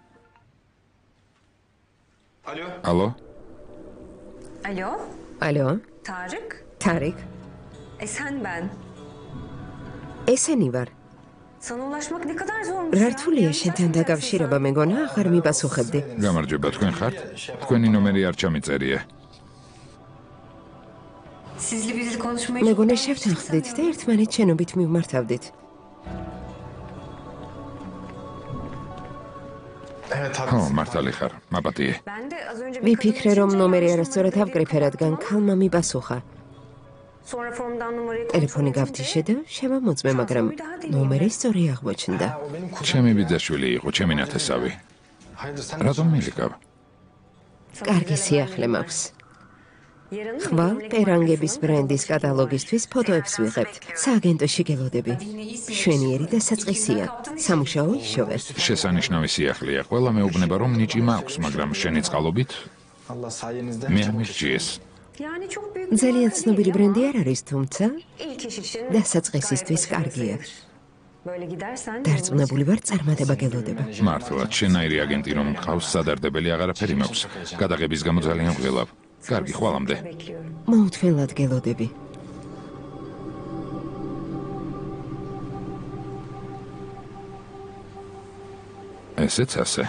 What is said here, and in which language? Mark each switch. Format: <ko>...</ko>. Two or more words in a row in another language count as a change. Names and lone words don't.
<ka>ალო? Alo, ალო, Tarık. თარიკ,</ka> <tr>Sen ben.</tr> <ka>ესენი ვარ.</ka> <tr>Sana ulaşmak ne kadar zormuş</tr> <ka>რართულია შენთან დაკავშირება, მეგონა, აღარ მიპასუხებდი. გამარჯობა, თქვენ ხართ? თქვენი ნომერი არ ჩამიწერია.</ka> <tr>Sizli bizli konuşmayı</tr> <ka>მეგონა შევთანხმდით და ერთმანეთს შენობით მივმართავდით. ხო, მართალი ხარ, მაპატიე.</ka> <tr>Ben de az önce</tr> <ka>ვიფიქრე რომ ნომერი არასწორად ავკრიფე, რადგან ქალმა მიპასუხა.</ka> <tr>sonra formdan numarayı</tr> <ka>ტელეფონი გავთიშე და შემამოწმე, მაგრამ ნომერი სწორი აღმოჩნდა. ჩემი ბიძაშვილი იყო, ჩემი ნათესავი. რატომ მილიკავ? კარგი სიახლე მაქვს.</ka> <tr>yarın</tr> <ka>ხვალ პერანგების ბრენდის კატალოგისთვის ფოტოებს ვიღებთ. სააგენტოში გელოდები. შვენიერი და საწყისია. სამუშაო იშოვე. შესანიშნავი სიახლეა. ყველა მეუბნება რომ ნიჭი მაქვს, მაგრამ შენი წყალობით მე ამირჩიეს.</ka> <tr>yani çok büyük</tr> <ka>ძალიან ცნობილი ბრენდი არ არის, თუმცა</ka> <tr>ilk iş için</tr> <ka>დასაწყისისთვის კარგია.</ka> <tr>böyle gidersen</tr> <ka>დარწმუნებული ვარ, წარმატება გელოდება. მართლაც, შენაირი აგენტი რომ მყავს, სადარდებელი აღარაფერი მაქვს. გადაღების გამო ძალიან გველავ. კარგი, ხვალამდე.</ka> <tr>bekliyorum.</tr> <ka>მოუთმენლად გელოდები. ესეც ასე.</ka>